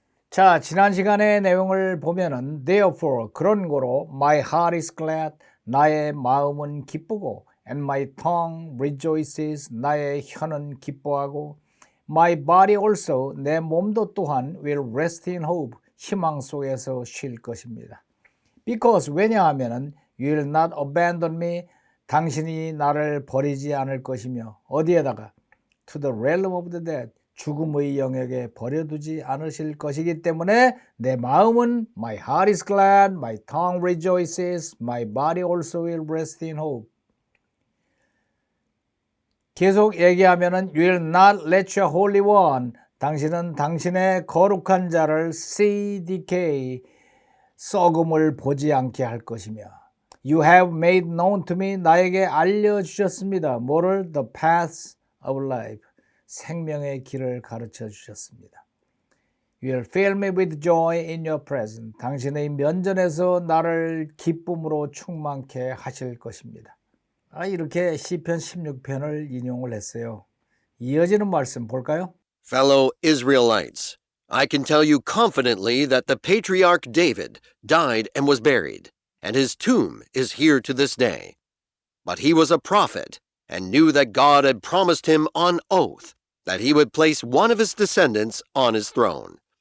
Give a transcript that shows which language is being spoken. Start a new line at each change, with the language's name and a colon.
Korean: 자, 지난 시간의 내용을 보면은
English: therefore
Korean: 그런 거로
English: my heart is glad
Korean: 나의 마음은 기쁘고
English: and my tongue rejoices
Korean: 나의 혀는 기뻐하고
English: my body also
Korean: 내 몸도 또한
English: will rest in hope
Korean: 희망 속에서 쉴 것입니다.
English: because
Korean: 왜냐하면은
English: you will not abandon me
Korean: 당신이 나를 버리지 않을 것이며 어디에다가
English: to the realm of the dead
Korean: 죽음의 영역에 버려두지 않으실 것이기 때문에 내 마음은
English: my heart is glad, my tongue rejoices, my body also will rest in hope.
Korean: 계속 얘기하면은
English: you will not let your holy one
Korean: 당신은 당신의 거룩한 자를
English: see decay
Korean: 썩음을 보지 않게 할 것이며
English: you have made known to me
Korean: 나에게 알려주셨습니다. 뭐를?
English: the paths of life
Korean: 생명의 길을 가르쳐 주셨습니다.
English: You will fill me with joy in your presence.
Korean: 당신의 면전에서 나를 기쁨으로 충만케 하실 것입니다. 이렇게 시편 16편을 인용을 했어요. 이어지는 말씀 볼까요?
English: Fellow Israelites, I can tell you confidently that the patriarch David died and was buried, and his tomb is here to this day. But he was a prophet and knew that God had promised him on oath that he would place one of his descendants on his throne.